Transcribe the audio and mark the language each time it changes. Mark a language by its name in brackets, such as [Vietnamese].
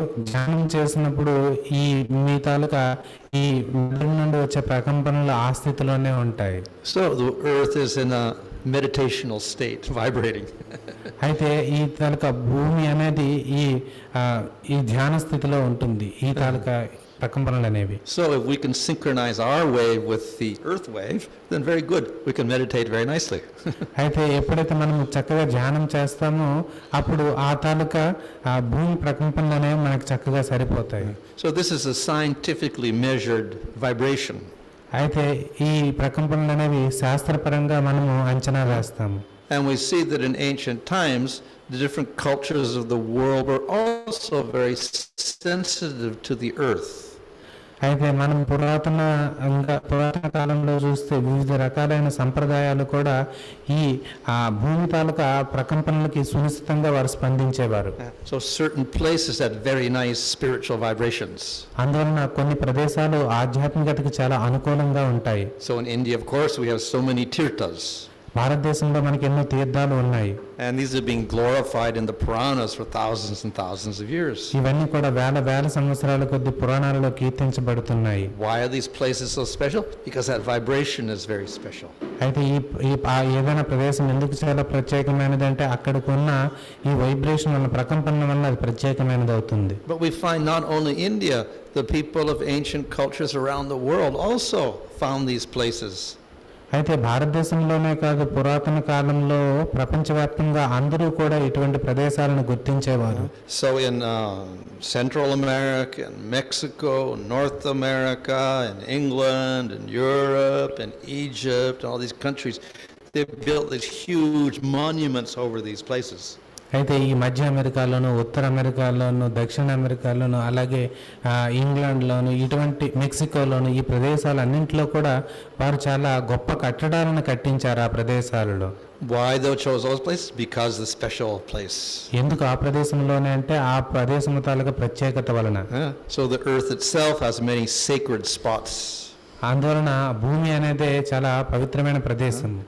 [Telugu] ధ్యానం చేసినప్పుడు ఈ మీ తాలూకా ఈ మెదడు నుండి వచ్చే ప్రకంపనలు ఆ స్థితిలోనే ఉంటాయి. [English] So the earth is in a meditational state, vibrating. [Telugu] అయితే ఈ తాలూకా భూమి అనేది ఈ ధ్యాన స్థితిలో ఉంటుంది, ఈ తాలూకా ప్రకంపనలు అనేవి. [English] So if we can synchronize our wave with the earth wave, then very good. We can meditate very nicely. [Telugu] అయితే ఎప్పుడైతే మనం చక్కగా ధ్యానం చేస్తామో అప్పుడు ఆ తాలూకా భూమి ప్రకంపనలు అనేవి మనకు చక్కగా సరిపోతాయి. [English] So this is a scientifically measured vibration. [Telugu] అయితే ఈ ప్రకంపనలు అనేవి శాస్త్రపరంగా మనము అంచనా వేస్తాము. [English] And we see that in ancient times, the different cultures of the world were also very sensitive to the earth. [Telugu] అయితే మనం పురాతన కాలంలో చూస్తే వివిధ రకాలైన సంప్రదాయాలు కూడా ఈ భూమి తాలూకా ప్రకంపనలకి సునిశ్చితంగా వారు స్పందించేవారు. [English] So certain places had very nice spiritual vibrations. [Telugu] అందువలన కొన్ని ప్రదేశాలు ఆధ్యాత్మికతకి చాలా అనుకూలంగా ఉంటాయి. [English] So in India, of course, we have so many tirthas. [Telugu] భారతదేశంలో మనకి ఎన్నో తీర్థాలు ఉన్నాయి. [English] And these are being glorified in the Puranas for thousands and thousands of years. [Telugu] ఇవన్నీ కూడా వేల సంవత్సరాల కొద్ది పురాణాలలో కీర్తించబడుతున్నాయి. [English] Why are these places so special? Because that vibration is very special. [Telugu] అయితే ఈ ఏదైనా ప్రదేశం ఎందుకు చాలా ప్రత్యేకమైనది అంటే అక్కడికి ఉన్న ఈ వైబ్రేషన్ వల్ల ప్రకంపన వల్ల అది ప్రత్యేకమైనది అవుతుంది. [English] But we find not only India, the people of ancient cultures around the world also found these places. [Telugu] అయితే భారతదేశంలోనే కాదు పురాతన కాలంలో ప్రపంచవ్యాప్తంగా అందరూ కూడా ఇటువంటి ప్రదేశాలను గుర్తించేవారు. [English] So in Central America and Mexico, North America and England and Europe and Egypt and all these countries, they built these huge monuments over these places. [Telugu] అయితే ఈ మధ్య అమెరికాలోను, ఉత్తర అమెరికాలోను, దక్షిణ అమెరికాలోను, అలాగే ఇంగ్లాండ్లోను, ఇటువంటి మెక్సికోలోను ఈ ప్రదేశాలన్నింటిలో కూడా వారు చాలా గొప్ప కట్టడాలను కట్టించారు ఆ ప్రదేశాలలో. [English] Why they chose those places? Because the special place. [Telugu] ఎందుకు ఆ ప్రదేశంలోనే అంటే ఆ ప్రదేశం తాలూకా ప్రత్యేకత వలన. [English] So the earth itself has many sacred spots. [Telugu] అందువలన భూమి అనేది చాలా పవిత్రమైన ప్రదేశం.